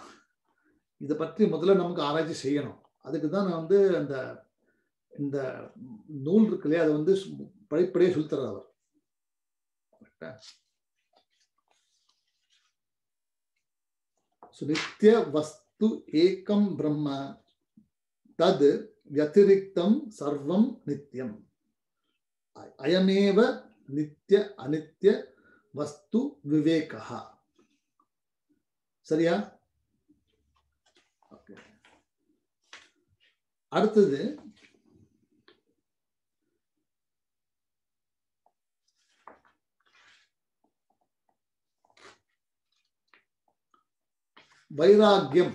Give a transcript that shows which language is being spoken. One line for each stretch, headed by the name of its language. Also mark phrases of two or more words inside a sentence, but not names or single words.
Tamil: இதை பற்றி முதல்ல நமக்கு ஆராய்ச்சி செய்யணும். அதுக்கு தான் நான் வந்து இந்த நூல் இருக்கு இல்லையா, அதை வந்து படிப்படியே சொல்லித்தர அவர்.
Sanskrit: नित्य वस्तु एकं ब्रह्म तत् व्यतिरिक्तं सर्वं नित्यम अयमेव नित्य अनित्य वस्तु विवेकः.
Tamil: சரியா? ஓகே. அடுத்தது வைராக்கியம்.